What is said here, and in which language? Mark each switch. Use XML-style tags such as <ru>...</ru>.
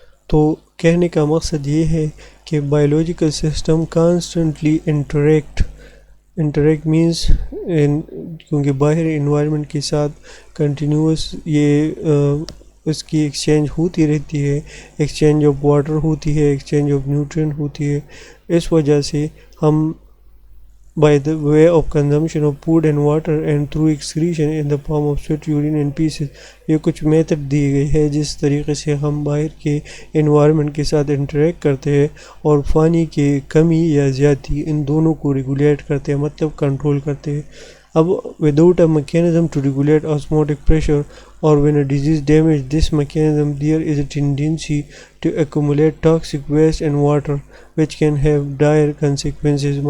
<ur>تو کہنے کا مقصد یہ ہے کہ biological system constantly interact means کیونکہ باہر انوائرمنٹ کے ساتھ کنٹینیوس یہ اس کی ایکسچینج ہوتی رہتی ہے، ایکسچینج آف واٹر ہوتی ہے، ایکسچینج آف نیوٹرینٹ ہوتی ہے. اس وجہ سے ہم</ur> <en>by the way of consumption of food and water and through excretion in the form of sweat, urine and pieces.</en> <ur>یہ کچھ میتھڈ دی گئی ہے جس طریقے سے ہم باہر کے انوائرمنٹ کے ساتھ انٹریکٹ کرتے ہیں اور پانی کی کمی یا زیادتی ان دونوں کو ریگولیٹ کرتے ہیں، مطلب کنٹرول کرتے ہیں۔ اب</ur> <en>without a mechanism to regulate osmotic pressure or when a disease damages this mechanism, there is a tendency to accumulate toxic waste and water which can have dire consequences.</en>